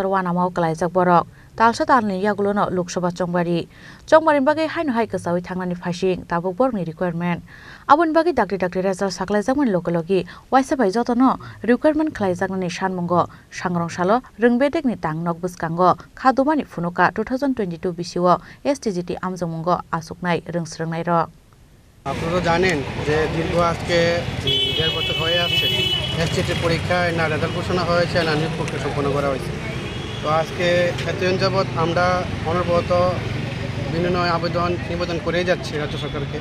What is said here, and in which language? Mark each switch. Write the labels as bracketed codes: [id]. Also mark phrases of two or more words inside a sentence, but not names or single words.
[trp] wanamao kalaijak borok talsa talni yagulono Lok Sabha Chongbari bagai haino hai kasawi thangnani phasing tabuk borokni requirement aboni bagai dakti result saklaijakmani logi waisabai jotono requirement khlaijaknani sanmungo sangrongshalo rungbedekni tangnok buskango khadumani funuka 2022 BCO STGT amjungmungo asuknai rungsrungnai ro [bn] আপনারা জানেন যে দীর্ঘ আজকে 1.5 বছর হয়ে আসছে এসটিটি পরীক্ষায় না রেজাল্ট ঘোষণা হয়েছে না নিয়োগ প্রক্রিয়া সম্পন্ন করা হয়েছে তো আজকে এতদিন যাবৎ আমরা অনবরত বিভিন্ন নিবেদন করেই যাচ্ছি রাজ্য সরকারকে